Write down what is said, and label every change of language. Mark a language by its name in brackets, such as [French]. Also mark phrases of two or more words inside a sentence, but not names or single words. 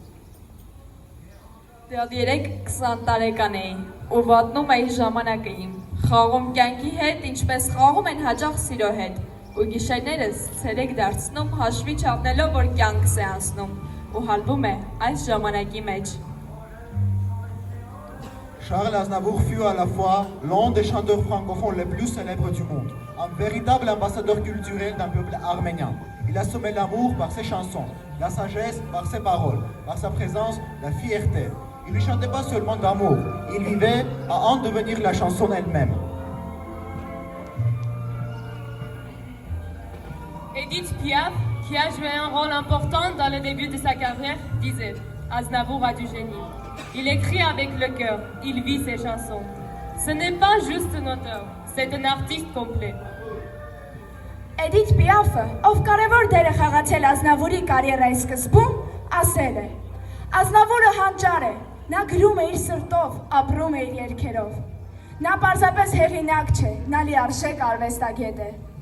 [Armenian] Դեռ 3-20 տարեկան էի ու վատնում էի ժամանակը իմ, խաղում կյանքի հետ, ինչպես խաղում են հաճախ սիրո հետ, ու գիշերներս ցերեկ դարձնում հաշվի չառնելով, որ կյանքս է անցնում, ու հալվում է այս ժամանակի մեջ։ [French] Charles Aznavour fut à la fois l'un des chanteurs francophones les plus célèbres du monde, un véritable ambassadeur culturel d'un peuple arménien. Il a semé l'amour par ses chansons, la sagesse par ses paroles, par sa présence, la fierté. Il ne chantait pas seulement d'amour, il vivait à en devenir la chanson elle-même. Edith Piaf, qui a joué un rôle important dans le début de sa carrière, disait « Aznavour a du génie. Il écrit avec le cœur, il vit ses chansons. Ce n'est pas juste un auteur, c'est un artiste complet. » [Armenian] Էդիթ Պիաֆը, ով կարևոր դեր է խաղացել Ազնավուրի կարիերայի սկզբում, ասել է. Ազնավուրը հանճար է, նա գրում է իր սրտով, ապրում է իր երգերով։ Նա պարզապես հեղինակ չէ, նա լիարժեք արվեստագետ է։